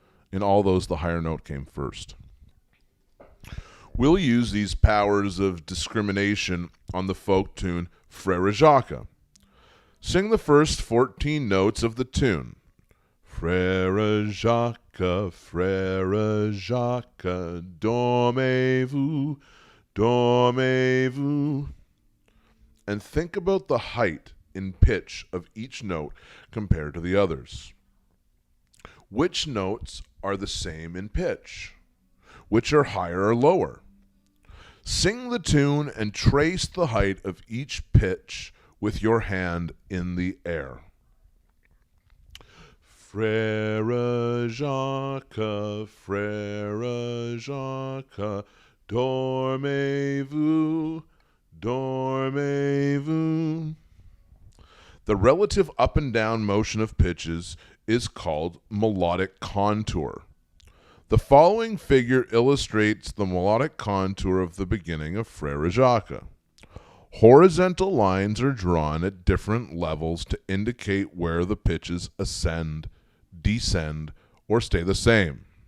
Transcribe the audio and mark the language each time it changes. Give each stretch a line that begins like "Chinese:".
English: In all those, the higher note came first. We'll use these powers of discrimination on the folk tune Frère Jacques. Sing the first 14 notes of the tune.
French: Frère Jacques, Frère Jacques, dormez-vous, dormez-vous.
English: And think about the height in pitch of each note compared to the others. Which notes are the same in pitch? Which are higher or lower? Sing the tune and trace the height of each pitch with your hand in the air.
French: Frère Jacques, Frère Jacques, dormez-vous, dormez-vous.
English: The relative up and down motion of pitches is called melodic contour. The following figure illustrates the melodic contour of the beginning of Frère Jacques. Horizontal lines are drawn at different levels to indicate where the pitches ascend, descend, or stay the same.